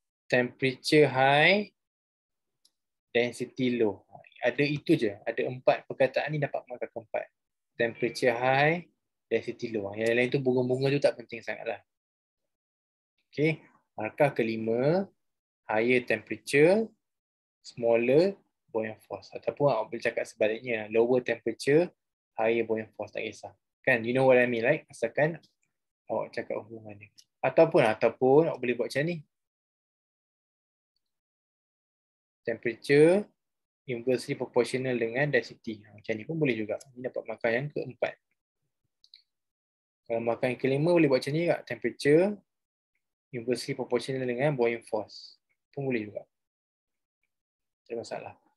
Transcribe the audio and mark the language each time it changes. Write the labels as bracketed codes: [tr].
[en] Temperature high, density low. [ms] Ada itu je. Ada 4 perkataan ni dapat markah keempat. [en] Temperature high, density low. [ms] Yang lain tu bunga-bunga tu tak penting sangat lah. Okay. Markah kelima, [en] higher temperature, smaller buoyant force. [ms] Ataupun awak boleh cakap sebaliknya, [en] lower temperature, higher buoyant force, [ms] tak kisah. Kan, [en] you know what I mean, right? [ms] Asalkan awak cakap hubungan dia. Ataupun awak boleh buat macam ni. [en] Temperature inversely proportional [ms] dengan density. Macam ni pun boleh juga. Ini dapat markah yang keempat. Kalau markah yang kelima boleh buat macam ni juga. [en] Temperature inversely proportional [ms] dengan buoyant force. Pun boleh juga. Tak ada masalah.